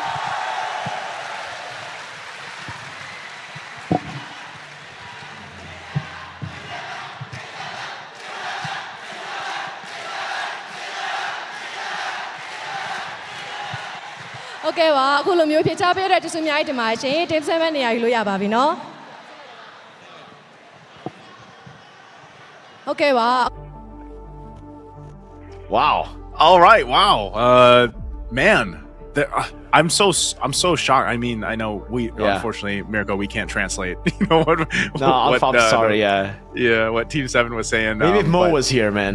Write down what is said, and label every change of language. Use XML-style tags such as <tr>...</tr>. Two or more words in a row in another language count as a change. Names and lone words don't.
<my>โอเคပါအခုလိုမျိုးဖြေချပေးတဲ့ကျေးဇူးအများကြီးတင်ပါတယ်ရှင် team 7နေရာယူလို့ရပါပြီเนาะโอเคပါ</my> <en>Wow. All right. Wow. Man, I'm so shocked. I mean, I know unfortunately, Mirko, we can't translate. You know what? No, I'm sorry. Yeah. What Team 7 was saying. Maybe if Mo was here, man.</en>